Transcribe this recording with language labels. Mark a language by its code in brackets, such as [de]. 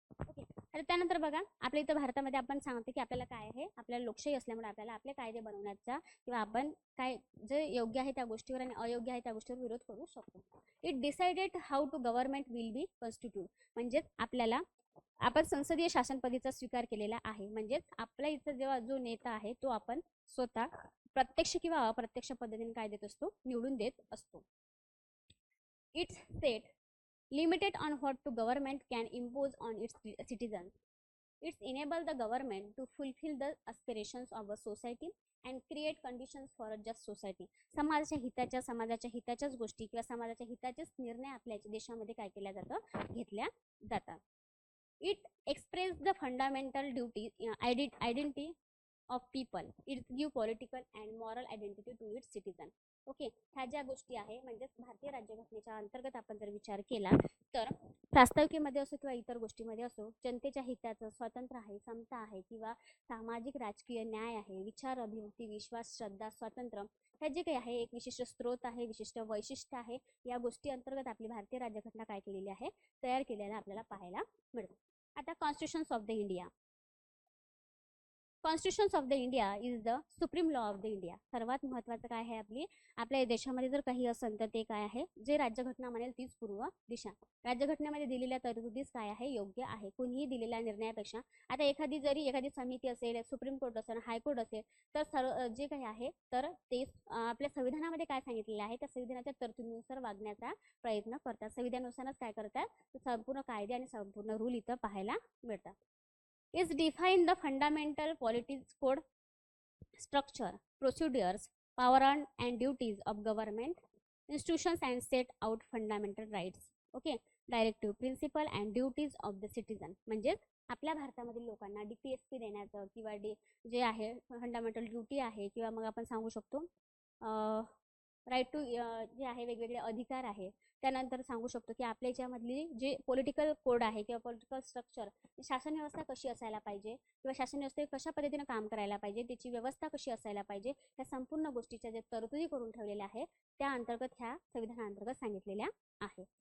[mr] Okay, तर त्यानंतर बघा आपल्या इथं भारतामध्ये आपण सांगतो की आपल्याला काय आहे, आपल्याला लोकशाही असल्यामुळे आपल्याला आपले कायदे बनवण्याचा किंवा आपण काय जे योग्य आहे त्या गोष्टीवर आणि अयोग्य आहे त्या गोष्टीवर विरोध करू शकतो. It decided how to government will be constitute. म्हणजेच आपल्याला आपण संसदीय शासन पद्धतीचा स्वीकार केलेला आहे. म्हणजेच आपल्या इथं जेव्हा जो नेता आहे तो आपण स्वतः प्रत्यक्ष किंवा अप्रत्यक्ष पद्धतीने काय देत असतो, निवडून देत असतो. [en] It's set limited on what to government can impose on its citizens. It's enable the government to fulfill the aspirations of a society and create conditions for a just society. [mr] समाजाच्या हिताच्याच गोष्टी किंवा समाजाच्या हिताचेच निर्णय आपल्या देशामध्ये काय केल्या जातं, घेतल्या जातात. [en] It express the fundamental duty identity of people. It give political and moral identity to its citizen. [mr] Okay, ह्या ज्या गोष्टी आहे, म्हणजे भारतीय राज्यघटनेच्या अंतर्गत आपण जर विचार केला तर प्रास्ताविकेमध्ये असो किंवा इतर गोष्टीमध्ये असो, जनतेच्या हिताचं स्वातंत्र्य आहे, समता आहे किंवा सामाजिक राजकीय न्याय आहे, विचार अभिव्यक्ती, विश्वास, श्रद्धा, स्वातंत्र्य, हे जे काही आहे एक विशिष्ट स्रोत आहे, विशिष्ट वैशिष्ट्य आहे. या गोष्टी अंतर्गत आपली भारतीय राज्यघटना काय केलेली आहे, तयार केलेला आपल्याला पाहायला मिळतं. [en] आता constitutions of the India. Constitutions of the India is the supreme law of the India. [mr] सर्वात महत्त्वाचं काय आहे, आपल्या देशामध्ये जर काही असेल तर ते काय आहे, जे राज्यघटना म्हणेल तीच पूर्व दिशा. राज्यघटनेमध्ये दिलेल्या तरतुदीच काय आहे, योग्य आहे. कोणीही दिलेल्या निर्णयापेक्षा, आता एखादी समिती असेल, सुप्रीम कोर्ट असेल, हायकोर्ट असेल, तर जे काही आहे तर ते आपल्या संविधानामध्ये काय सांगितलेलं आहे त्या संविधानाच्या तरतुदीनुसार वागण्याचा प्रयत्न करतात. संविधानानुसारच काय करतात, संपूर्ण कायदे आणि संपूर्ण रूल इथं पाहायला मिळतात. [en] Is define the fundamental politics code, structure, procedures, power and duties of government institutions and set out fundamental rights. Okay, directive principle and duties of the citizen. [mr] म्हणजे आपल्या भारतामधील लोकांना DPSP देण्याचं किंवा जे आहे फंडामेंटल ड्युटी आहे किंवा मग आपण सांगू शकतो राईट टू जे आहे वेगवेगळे अधिकार आहे त्यानंतर सांगू शकतो की आपल्या याच्यामधली जे पॉलिटिकल कोड आहे किंवा पॉलिटिकल स्ट्रक्चर, शासन व्यवस्था कशी असायला पाहिजे किंवा शासन व्यवस्थेत कशा पद्धतीने काम करायला पाहिजे, त्याची व्यवस्था कशी असायला पाहिजे, ह्या संपूर्ण गोष्टीच्या जे तरतुदी करून ठेवलेल्या आहे त्या अंतर्गत ह्या संविधानाअंतर्गत सांगितलेल्या आहे.